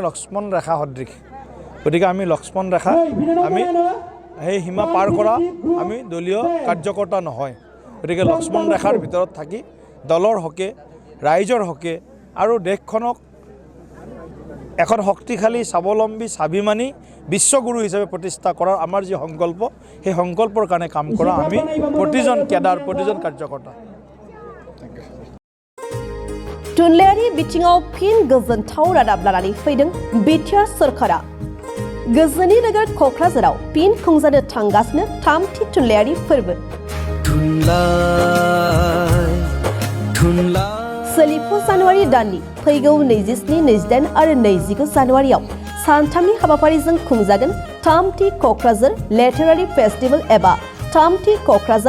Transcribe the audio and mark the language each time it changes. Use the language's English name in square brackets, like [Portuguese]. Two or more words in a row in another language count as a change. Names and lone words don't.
[Assamese] লক্ষ্মণ ৰেখা সদৃশ গতিকে আমি লক্ষ্মণ ৰেখা আমি সেই সীমা পাৰ কৰা আমি দলীয় কাৰ্যকৰ্তা নহয় গতিকে লক্ষ্মণ ৰেখাৰ ভিতৰত থাকি দলৰ হকে ৰাইজৰ হকে আৰু দেশখনক এখন শক্তিশালী স্বাৱলম্বী স্বাভিমানী বিশ্বগুৰু হিচাপে প্ৰতিষ্ঠা কৰাৰ আমাৰ যি সংকল্প সেই সংকল্পৰ কাৰণে কাম কৰা আমি প্ৰতিজন কেডাৰ প্ৰতিজন কাৰ্যকৰ্তা [Bodo] थुनलाइयारि बिथिङाव फिन गोजोनथाव रादाब लानानै फैदों बिटिआर सरकारा गोजोननि नोगोर क'क्राझाराव फिन खुंजानो थांगासिनो थामथि थुनलाइयारि फोरबो सोलिफु जानुवारि दाननि फैगौ 27, 28 आरो 29 जानुवारियाव सानथामनि हाबाफारिजों खुंजागोन थामथि क'क्राझार [English] literary festival [Bodo] एबा थामथि क'क्राझार